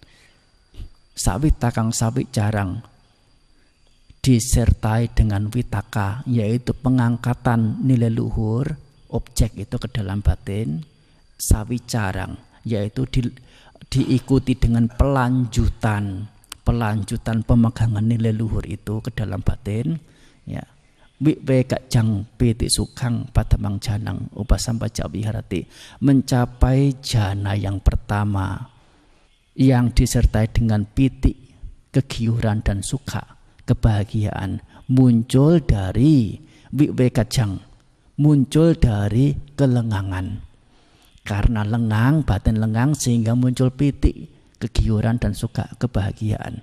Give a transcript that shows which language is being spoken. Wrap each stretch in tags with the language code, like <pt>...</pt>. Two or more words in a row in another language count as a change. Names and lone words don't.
<pi>sawitakang sawicarang,</pi> <id>disertai dengan witaka, yaitu pengangkatan nilai luhur objek itu ke dalam batin, sawicarang, yaitu diikuti dengan pelanjutan pemegangan nilai luhur itu ke dalam batin, ya.</id> <pi>Wiwekajang piti sukhang padamang janang upasambaja viharati,</pi> <id>mencapai jana yang pertama yang disertai dengan piti, kegiuran dan sukha, kebahagiaan, muncul dari wiwekajang, muncul dari kelengangan. Karena lengang, batin lengang, sehingga muncul piti, kegiuran dan suka, kebahagiaan.</id>